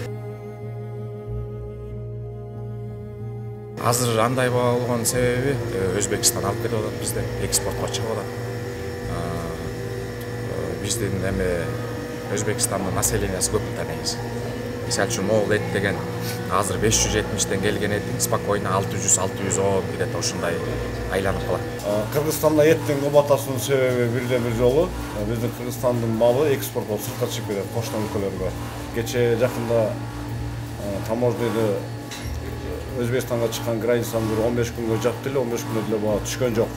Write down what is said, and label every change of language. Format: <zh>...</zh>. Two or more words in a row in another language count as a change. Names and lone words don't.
<ky>Азыр андай болгон себеби Өзбекстан алып кетип атат бизде, экспортко чыгып атат. Биздин эми Өзбекстандын населениясы көп да негизи. Мисалы үчүн могул эт деген азыр 570'den келген эт спокойно 600-610 где-то ушундай айланып калат. Кыргызстанда эттин кымбатташуунун себеби бирден-бир жолу биздин Кыргызстандын малы экспорт болуп сыртка чыгып кетет кошмо өлкөлөргө. Кече жакында таможняда Өзбекстанга чыккан границаны 15 күнгө жапты эле, 15 күндө деле баа түшкөн жок.</ky>